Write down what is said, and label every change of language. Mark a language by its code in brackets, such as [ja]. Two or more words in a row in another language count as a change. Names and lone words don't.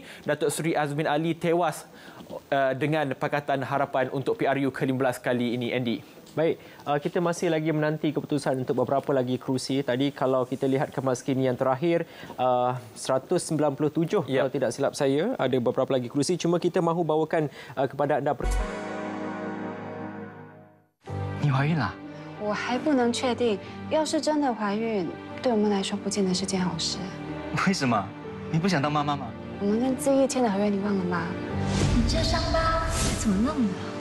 [ms] Datuk Seri Azmin Ali tewas dengan Pakatan Harapan untuk PRU ke-15 kali ini, Andy. Baik, kita masih lagi menanti keputusan untuk beberapa lagi kerusi. Tadi kalau kita lihat kemas kini yang terakhir, 197 kalau tidak silap saya, ada beberapa lagi kerusi. Cuma kita mahu bawakan kepada anda. [zh] 你怀孕了？我还不能确定，要是真的怀孕，对我们来说不见得是件好事。为什么？你不想当妈妈吗？我们跟资义签的合约你忘了吗？你这伤疤是怎么弄的？